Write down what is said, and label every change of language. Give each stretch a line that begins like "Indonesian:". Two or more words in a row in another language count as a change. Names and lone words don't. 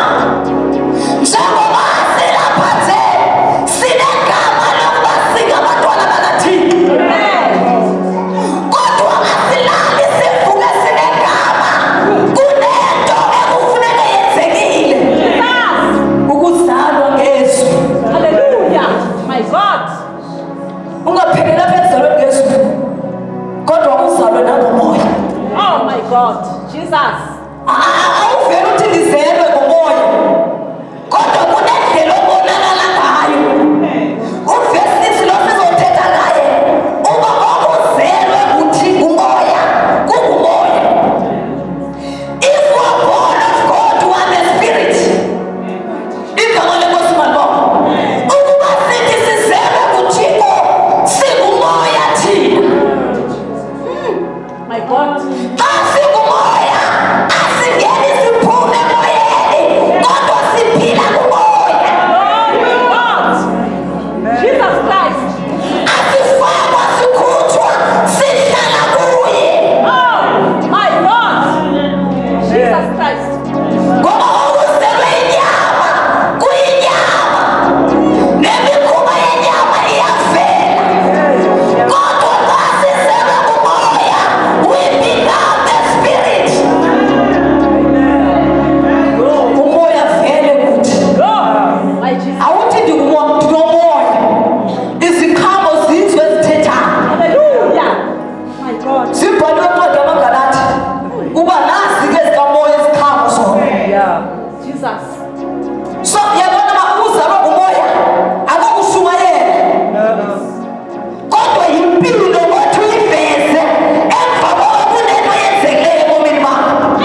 Xhosa: Njengoba silapha nje sinegama lokuba singabantwana bakaThixo. Kodwa asilali sivuke sinegama. Kunento ekufuneka yenzekile. Ukuzalwa ngezwi.
English: Hallelujah. My God.
Xhosa: Ungapheleli apha ekuzalweni ngezwi, kodwa uzalwe nangomoya.
English: Oh my God. Jesus.
Xhosa: Awuvele uthi ndizelwe ngomoya, kodwa kunendlela obonakala ngayo. Uvesi lo sizothetha ngaye uba okuzelwe uthi ngumoya, kungumoya.
English: If you are born of God, you are the spirit.
Xhosa: Igama lenkosi malibonke. Ukuba sithi sizelwe kuThixo, singumoya thina.
English: My God.
Xhosa: Xa singumoya, asingeni siphume emoyeni, kodwa siphila kumoya.
English: Oh my God. Jesus Christ.
Xhosa: Asifakwa sikhutshwa, sihlala kuye.
English: Oh my God. Jesus Christ.
Xhosa: Ngoba ukuzelwe inyama kuyinyama, nemikhuba yenyama iyavela. Kodwa xa sizelwe kumoya,
English: we become the spirit.
Xhosa: Umoya vele kuthi.
English: Oh my Jesus.
Xhosa: Awuthi ndinomoya, iziqhamo zizwe ezithethayo.
English: Hallelujah. My God.
Xhosa: Zibhalwe encwadi yamaGalathi uba nazi ke zikamoya iziqhamo zona.
English: Yeah. Jesus.
Xhosa: So yabona uba uzalwa ngumoya akokushumayela, kodwa yimpilo ngothi uyiveze emva koba kunento yenzekileyo ebomini bakho.